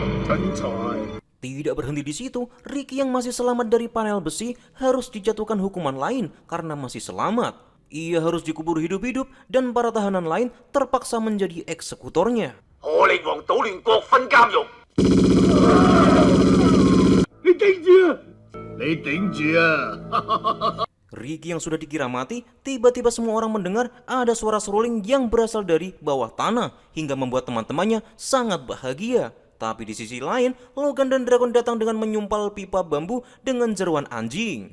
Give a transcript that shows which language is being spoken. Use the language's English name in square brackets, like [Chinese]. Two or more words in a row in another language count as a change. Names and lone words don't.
[Indonesian] Tidak berhenti di situ, Ricky yang masih selamat dari panel besi harus dijatuhkan hukuman lain karena masih selamat. Ia harus dikubur hidup-hidup dan para tahanan lain terpaksa menjadi eksekutornya. [Cantonese] 可令王搗亂國分監獄。你頂住啊！你頂住啊！ [Indonesian] Ricky yang sudah dikira mati, tiba-tiba semua orang mendengar ada suara seruling yang berasal dari bawah tanah hingga membuat teman-temannya sangat bahagia. Tapi di sisi lain, Logan dan Dragon datang dengan menyumpal pipa bambu dengan jeruan anjing.